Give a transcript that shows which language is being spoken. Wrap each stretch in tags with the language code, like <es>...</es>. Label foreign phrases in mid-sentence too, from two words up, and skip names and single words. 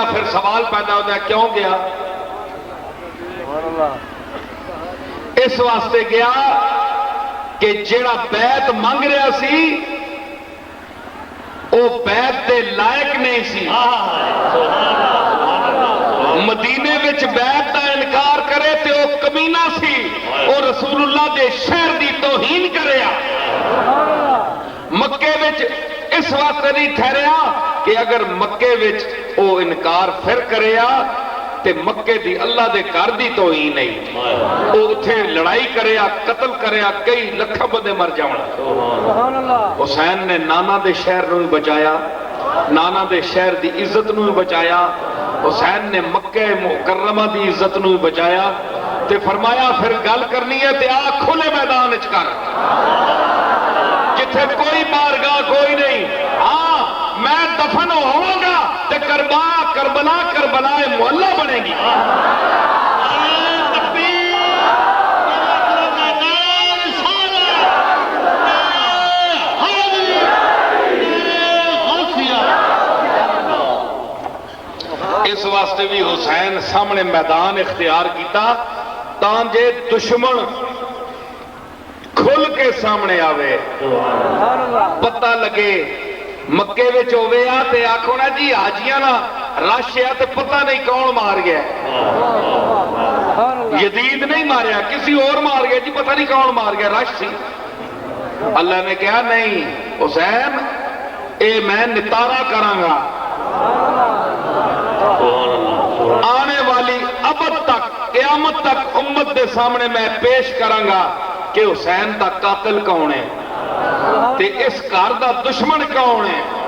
<ur>پھر سوال پیدا ہوتا ہے کیوں گیا؟</ur> <pa>اس واسطے گیا کہ جیڑا بیعت مانگ رہا سی وہ بیعت دے لائق نہیں سی. مدینے وچ بیعت دا انکار کرے تے وہ کمینہ سی، وہ رسول اللہ دے شہر دی توہین کریا. مکے وچ اس واسطے نہیں ٹھہریا کہ اگر مکے وچ وہ انکار پھر کریا تے مکے دی اللہ دے گھر دی توہین نہیں، وہ اتھے لڑائی کریا، قتل کریا، کئی لکھاں بندے مر جاون. حسین نے نانا دے شہر نو بچایا، نانا دے شہر دی عزت نو بچایا. حسین نے مکہ مکرمہ دی عزت نو بچایا تے فرمایا پھر گل کرنی ہے تے آ کھلے میدان وچ کر، جتھے کوئی بارگاہ کوئی نہیں.</pa> <ur>ہاں میں دفن ہوں گا تے کربلا محلہ بنے گی.</ur> <pa>اس واسطے بھی حسین سامنے میدان اختیار کیتا تانجے دشمن کھل کے سامنے آوے، پتہ لگے. مکے وچ ہوے آ تے آکھو نا جی حاجیاں نا رش ہے تے پتہ نہیں کون مار گیا. یزید نہیں ماریا، کسی اور مار گیا جی، پتہ نہیں کون مار گیا، رش سی. اللہ نے کہا نہیں حسین، اے میں نتارا کراں گا، آنے والی ابد تک، قیامت تک امت دے سامنے میں پیش کراں گا کہ حسین دا قاتل کون ہے تے اس گھر دا دشمن کون ہے.</pa>